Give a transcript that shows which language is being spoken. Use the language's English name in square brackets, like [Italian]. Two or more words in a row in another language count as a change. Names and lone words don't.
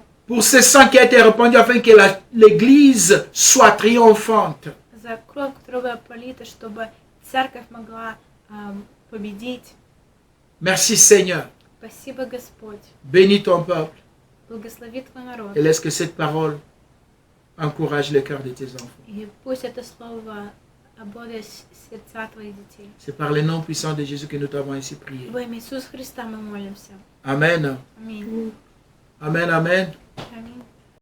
[French] Pour ce sang qui a été répandu afin que l'Église soit triomphante. [Russian] За кровь, которая была пролита, чтобы церковь могла победить. [French] Merci Seigneur. [Russian] Спасибо, Господь. [French] Bénis ton peuple. [Russian] Благослови Твой народ. [French] Et laisse que cette parole encourage le cœur de tes enfants. [Russian] И пусть это слово обладает сердца Твоих детей. [French] C'est par le nom puissant de Jésus que nous t'avons ainsi prié. [Russian] Во имя Иисуса Христа мы молимся. [French] Amen. [Russian] Аминь. [French] Amen, amen. [Russian] Аминь.